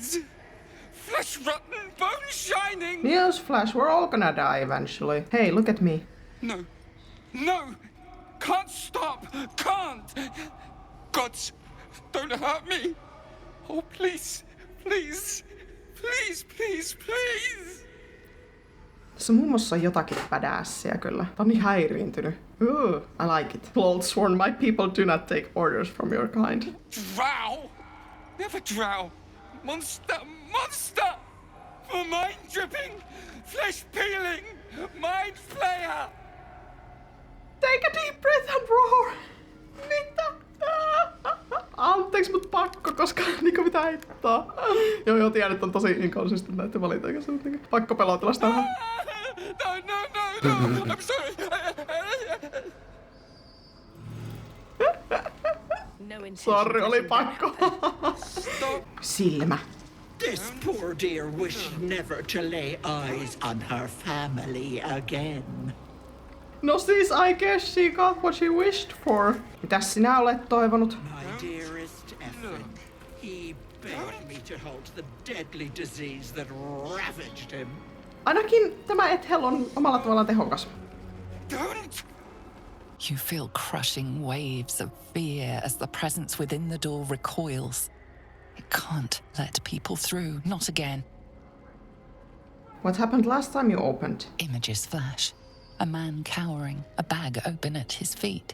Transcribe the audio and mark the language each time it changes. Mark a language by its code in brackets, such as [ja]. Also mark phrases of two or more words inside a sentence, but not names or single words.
[en] Flesh rotten, bone shining! Yes, Flash, we're all gonna die eventually. Hey, look at me. No, no! Can't stop! Can't! Gods, don't hurt me! Oh, please, please, please, please, please! [fi] Tässä mummossa on jotakin badaassia kyllä. Tää on niin häiriintynyt. [en] I like it. Lolthorn, my people do not take orders from your kind. Drow! Never drow! Monster! Monster! For mind dripping! Flesh peeling! Mind flayer! Take a deep breath and roar! [fi] Mitä? Anteeksi, mut pakko, koska niinku pitää hittaa. Joo, tiedän, että on tosi inconsistent näiden valintojen kanssa, mutta niinku pakko pelotella sitä vähän. [en] No! I'm sorry! Sorry, [fi] oli pakko. Silmä. [en] This poor dear wished never to lay eyes on her family again. [fi] No siis, [en] I guess she got what she wished for. [fi] Mitäs sinä olet toivonut? [en] My dearest Ephraim, he begged me to halt the deadly disease that ravaged him. [fi] Ainakin tämä Ethel on omalla tavallaan tehokas. [en] Don't! You feel crushing waves of fear as the presence within the door recoils. It can't let people through, not again. What happened last time you opened? Images flash. A man cowering, a bag open at his feet.